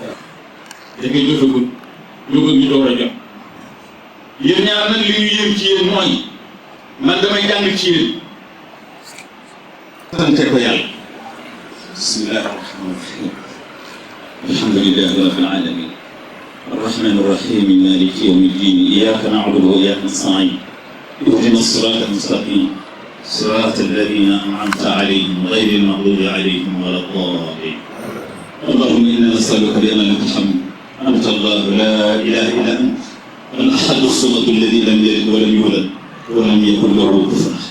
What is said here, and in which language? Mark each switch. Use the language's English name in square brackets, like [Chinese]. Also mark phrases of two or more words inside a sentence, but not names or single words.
[Wolof] da ngay jëfagul ñu bëgg ñu door a jot yéen ñaar nag li ñu yëm ci yéen mooy man damay jàng ci yéen. sante ko yàlla. [Arabic] بسم الله الرحمن الرحيم. الحمد لله رب العالمين. الرحمن الرحيم مالك يوم الدين إياك نعبد وإياك نستعين. اهدنا الصراط المستقيم. صراط الذين أنعمت عليهم غير المغضوب عليهم ولا الضالين. اللهم إنا نسألك بأن لك الحمد أنت الله لا إله إلا أنت الأحد الصمد الذي لم يلد ولم يولد ولم يكن له كفوا أحد.